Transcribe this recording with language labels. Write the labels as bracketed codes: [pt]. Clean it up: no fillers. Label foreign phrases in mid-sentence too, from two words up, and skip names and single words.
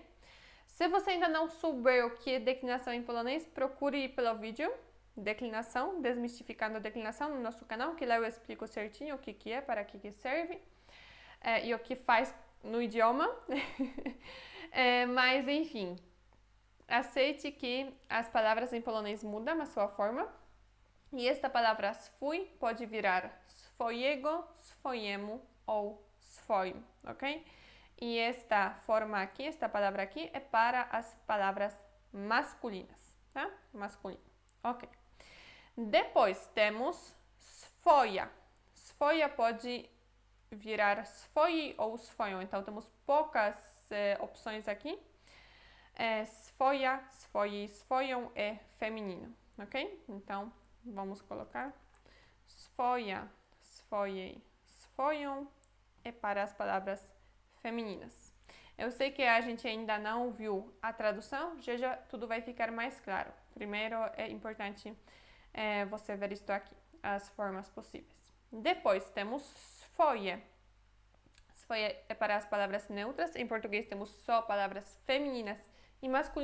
[pt] Se você ainda não souber o que é declinação em polonês, procure ir pelo vídeo declinação, desmistificando a declinação no nosso canal, que lá eu explico certinho o que é, para que serve e o que faz no idioma. Mas enfim, aceite que as palavras em polonês mudam a sua forma e esta palavra swój pode virar [pl] swojego, swojemu [pt] ou swoim, ok? E esta forma aqui, esta palavra aqui é para as palavras masculinas, tá? Masculino, ok. Depois temos swoja. Swoja pode virar swoi ou swoją, então temos poucas opções aqui. [pl] Swoja, swoi, swoją [pt] é feminino, ok? Então, vamos colocar [pl] swoja, swojej, swoją [pt] é para as palavras femininas. Eu sei que a gente ainda não viu a tradução, já tudo vai ficar mais claro. Primeiro é importante você ver isto aqui, as formas possíveis. Depois temos swoje. Swoje é para as palavras neutras. Em português temos só palavras femininas e masculinas.